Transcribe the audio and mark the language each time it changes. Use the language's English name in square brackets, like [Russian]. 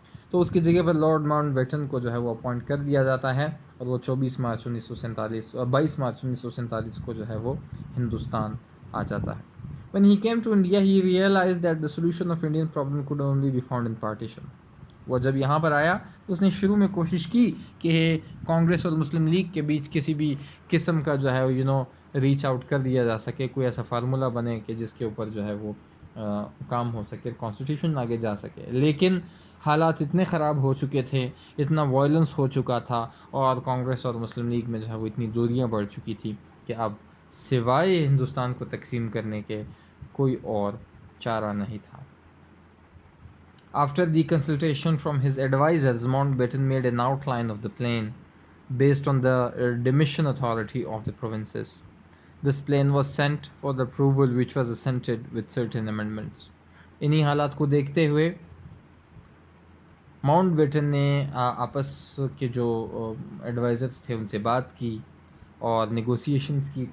[Urdu] تو اس کی جگہ پر لارڈ ماؤنٹ بیٹن کو جو ہے وہ اپوائنٹ کر دیا جاتا ہے، اور وہ 22 مارچ 1947 کو جو ہے وہ ہندوستان آ جاتا ہے. [English] When he came to India, he realized that the solution of Indian problem could only be found in partition. [Urdu] وہ جب یہاں پر آیا تو اس نے شروع میں کوشش کی کہ کانگریس اور مسلم لیگ کے بیچ کسی بھی قسم کا جو ہے ریچ آؤٹ کر دیا جا سکے، کوئی ایسا فارمولہ بنے کہ جس کے اوپر جو ہے وہ کام ہو سکے، کانسٹیٹیوشن آگے جا سکے. لیکن حالات اتنے خراب ہو چکے تھے، اتنا وائلنس ہو چکا تھا، اور کانگریس اور مسلم لیگ میں جو ہے وہ اتنی دوریاں بڑھ چکی تھی کہ اب سوائے ہندوستان کو تقسیم کرنے کے کوئی اور چارہ نہیں تھا. [English] After the consultation from his advisors, Mountbatten made an outline of the plan based on the demission authority of the provinces. This plan was sent for the approval, which was assented with certain amendments. [Urdu] انہی حالات کو دیکھتے ہوئے Mount beaten نے آپس کے جو advisers تھے ان سے بات کی اور نیگوسیشنز کی.